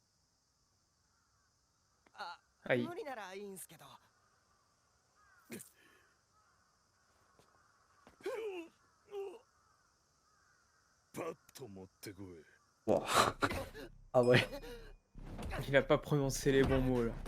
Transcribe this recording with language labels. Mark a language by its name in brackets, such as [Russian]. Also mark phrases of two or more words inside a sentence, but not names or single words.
[Japanese] はい。無理ならいいんすけどパッと持ってこい。 [French] Wow. Ah ouais, Il a pas prononcé les bons mots là.